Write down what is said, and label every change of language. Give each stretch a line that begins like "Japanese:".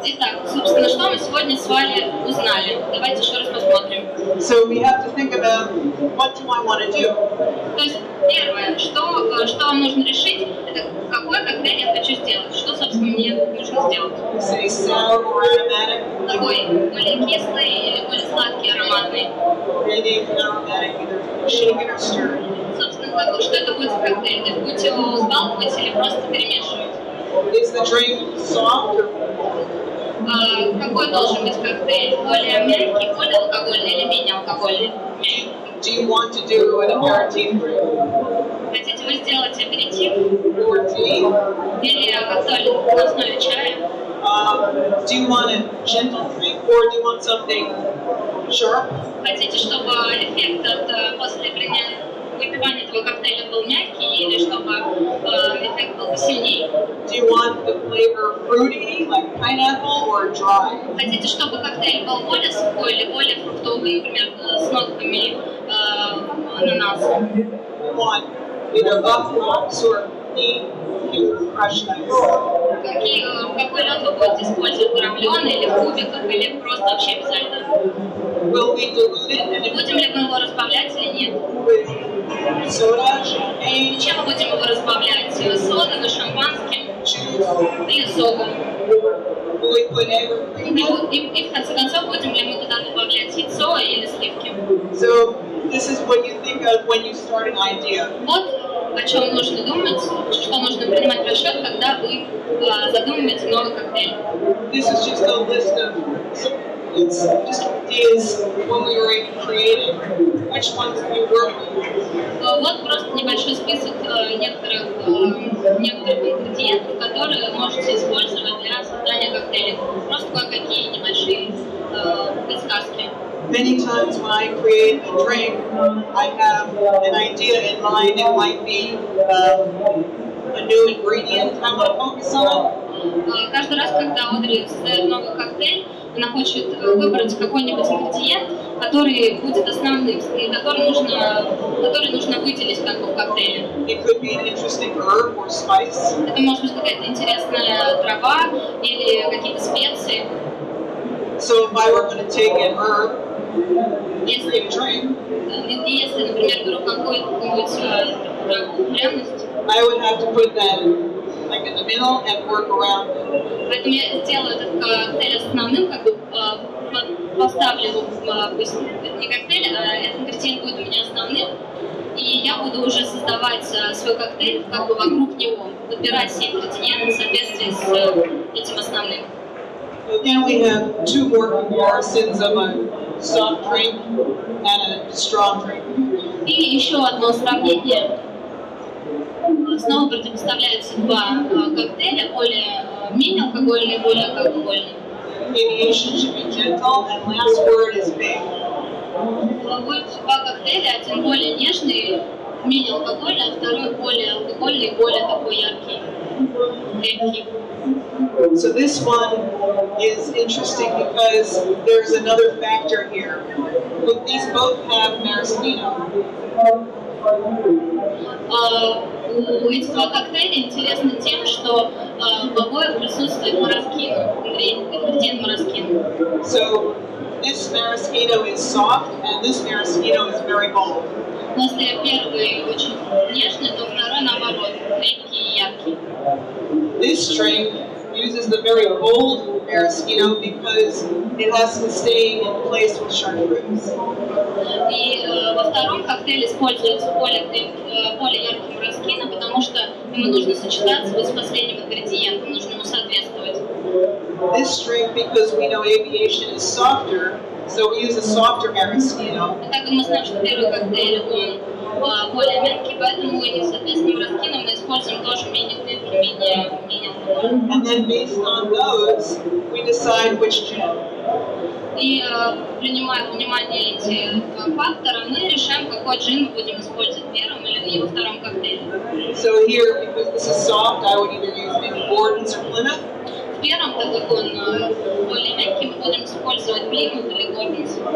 Russian: Итак, собственно, что мы сегодня с вами узнали? Давайте еще раз посмотрим.
English: So we have to think about what do I want to do.
Russian: То есть первое, что вам нужно решить, это какой коктейль я хочу сделать, что, собственно, мне нужно сделать.
English: Say sour or aromatic.
Russian: Такой более кислый или более сладкий, ароматный.
English: Maybe aromatic, either shake it or stir.
Russian: Собственно, что это будет за коктейль? То есть будете его взбалтывать или просто перемешивать?
English: Is the drink soft or
Russian: Какой должен быть коктейль? Более мягкий, более алкогольный или менее алкогольный?
English: Do you want to do an aperitif drink
Russian: Хотите вы сделать аперитив
English: or tea?
Russian: или коктейль на основе чая?
English: Do you want a gentle drink or do you want something sharp?
Russian: Хотите, чтобы эффект после выпивания этого коктейля был мягкий или чтобы эффект был посильнее?
English: Do you want the flavor fruity, like pineapple, or dry?
Russian: Хотите, чтобы коктейль был более сухой или более фруктовый, например, с нотками ананаса?
English: You want either up rocks or pure crushed ice?
Russian: Какой лед вы будете использовать, дробленый или в кубиках, или просто вообще без льда?
English: Will we dilute it and
Russian: Будем ли мы его разбавлять или нет?
English: with soda, champagne,
Russian: Чем мы будем его разбавлять? Содой, шампанским
English: juice?
Russian: или соком?
English: Will we put egg or cream in?
Russian: И в конце концов, будем ли мы туда добавлять яйцо или сливки?
English: So this is what you think of when you start an idea.
Russian: Вот о чем нужно думать, что нужно принимать в расчет, когда вы задумываете новый коктейль.
English: This is just a list of it's just ideas when we were creating. Which ones do you work with?
Russian: Вот просто небольшой список некоторых ингредиентов, которые вы можете использовать для создания коктейлей. Просто кое-какие небольшие подсказки.
English: Many times when I create a drink, I have an idea in mind. It might be a new ingredient I want to focus on.
Russian: Каждый раз, когда Одри создает новый коктейль, она хочет выбрать какой-нибудь ингредиент, который будет основным, который нужно выделить как бы в коктейле.
English: It could be an interesting herb or spice.
Russian: Это может быть какая-то интересная трава или какие-то специи.
English: So if I were going to take an herb and create a drink,
Russian: Если, например, беру какую-нибудь траву, пряность,
English: I would have to put that like in the middle and work around it.
Russian: поэтому я сделаю этот коктейль основным, как бы поставлю его, пусть не коктейль, а этот ингредиент будет у меня основным, и я буду уже создавать свой коктейль как бы вокруг него, подбирать все ингредиенты в соответствии с этим основным.
English: Again, we have two more comparisons of a soft drink and a strong drink.
Russian: И еще одно сравнение. Снова противопоставляются два коктейля, более менее алкогольный и более алкогольный.
English: Aviation should be gentle, and last word is big.
Russian: Будет два коктейля, один более нежный, менее алкогольный, а второй более алкогольный и более такой яркий, крепкий.
English: So this one is interesting because there's another factor here. Look, these both have maraschino.
Russian: У этих два коктейля интересно тем, что в обоих присутствует мороскино, ингредиент мороскино.
English: So this maraschino is soft and this maraschino is very bold.
Russian: Если первый очень нежный, то второй наоборот, крепкий и яркий.
English: This drink uses the very bold maraschino because it has to stay in place with chartreuse.
Russian: И во втором коктейле используется более яркий мороскино, потому что ему нужно сочетаться вот с последним ингредиентом, нужно ему соответствовать.
English: This drink, because we know aviation is softer, so we use a softer maraschino.
Russian: И так как мы знаем, что первый коктейль он более мягкий, поэтому и, соответственно, мороскино мы используем тоже менее крепкий, менее алкогольный.
English: And then based on those, we decide which gin.
Russian: И принимая во внимание эти факторы, мы решаем, какой джин мы будем использовать в первом или во втором коктейле.
English: So here, because this is soft, I would either use maybe Gordon's or Plymouth.
Russian: В первом, так как он более мягкий, мы будем использовать Plymouth или Gordon's.